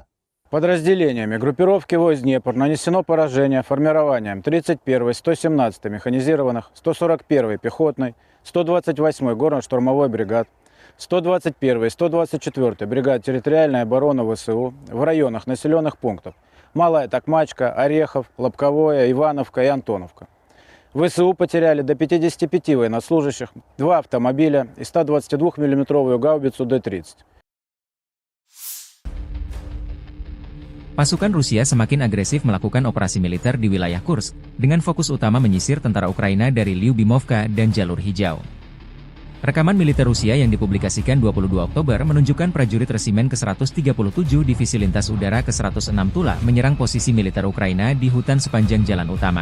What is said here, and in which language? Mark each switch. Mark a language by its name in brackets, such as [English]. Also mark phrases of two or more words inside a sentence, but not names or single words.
[Russian] Подразделениями группировки войск «Днепр» нанесено поражение формированием 31-й, 117-й механизированных, 141-й пехотной, 128-й горно-штурмовой бригад, 121-й, 124-й бригад территориальной обороны ВСУ в районах населенных пунктов Малая Токмачка, Орехов, Лобковое, Ивановка и Антоновка. ВСУ потеряли до 55 военнослужащих, 2 автомобиля и 122 мм гаубицу Д-30. [Indonesian] Pasukan Rusia semakin agresif melakukan operasi militer di wilayah Kursk, dengan fokus utama menyisir tentara Ukraina dari Lyubimovka dan Jalur Hijau. Rekaman militer Rusia yang dipublikasikan 22 Oktober menunjukkan prajurit resimen ke-137 Divisi Lintas Udara ke-106 Tula menyerang posisi militer Ukraina di hutan sepanjang jalan utama.